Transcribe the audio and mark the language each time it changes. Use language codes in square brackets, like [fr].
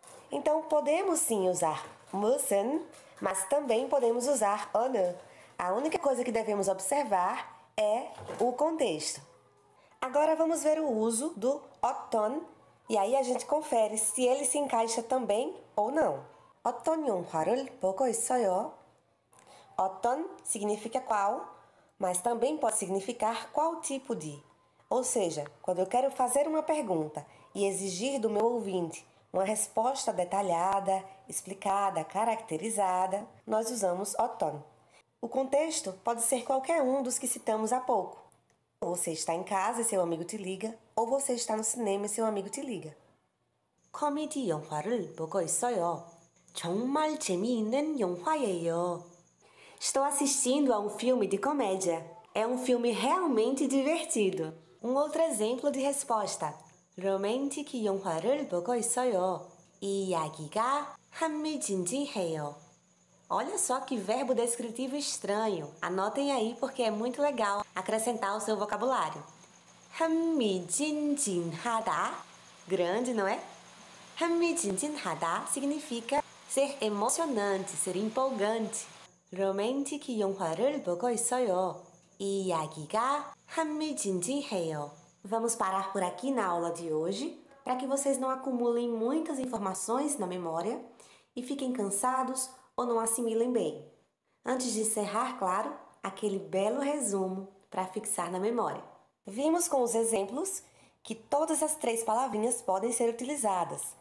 [pt] Então podemos sim usar 무슨, mas também podemos usar 어느. A única coisa que devemos observar é o contexto. Agora vamos ver o uso do 어떤, e aí a gente confere se ele se encaixa também ou não. [ko] 어떤 영화를 보고 있어요? [pt] 어떤 significa qual, mas também pode significar qual tipo de. Ou seja, quando eu quero fazer uma pergunta e exigir do meu ouvinte uma resposta detalhada, explicada, caracterizada, nós usamos 어떤. O contexto pode ser qualquer um dos que citamos há pouco. Você está em casa e seu amigo te liga, ou você está no cinema e seu amigo te liga. [ko] 코미디 영화를 보고 있어요. 정말 재미있는 영화예요. [pt] Estou assistindo a um filme de comédia. É um filme realmente divertido. Um outro exemplo de resposta. [ko] 로맨틱 영화를 보고 있어요. 이야기가 흥미진진해요. [pt] Olha só que verbo descritivo estranho. Anotem aí porque é muito legal acrescentar ao seu vocabulário. 흥미진진하다. Grande, não é? 흥미진진하다 significa ser emocionante, ser empolgante. [ko] 로맨틱 영화를 보고 있어요. 이야기가 흥미진진해요. [pt] Vamos parar por aqui na aula de hoje, para que vocês não acumulem muitas informações na memória e fiquem cansados ou não assimilem bem. Antes de encerrar, claro, aquele belo resumo para fixar na memória. Vimos com os exemplos que todas as 3 palavrinhas podem ser utilizadas.